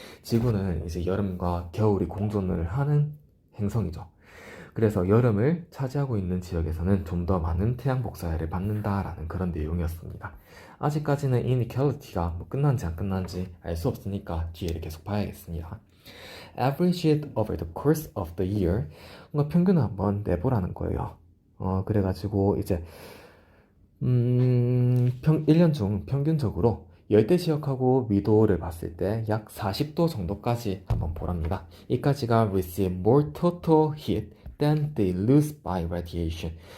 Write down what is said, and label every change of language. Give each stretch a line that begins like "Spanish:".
Korean: 지구는 이제 여름과 겨울이 공존을 하는 행성이죠. 그래서 여름을 차지하고 있는 지역에서는 좀 더 많은 태양 복사열을 받는다라는 그런 내용이었습니다. 아직까지는 inequality가 뭐 끝난지 안 끝난지 알 수 없으니까 뒤에를 계속 봐야겠습니다.
English: Average it over the course of the year,
Korean: 뭔가 평균을 한번 내보라는 거예요. 그래가지고 이제 1년 중 평균적으로 열대 지역하고 미도를 봤을 때 약 40도 정도까지 한번 보랍니다. 이까지가
English: receive more total heat than they lose by radiation.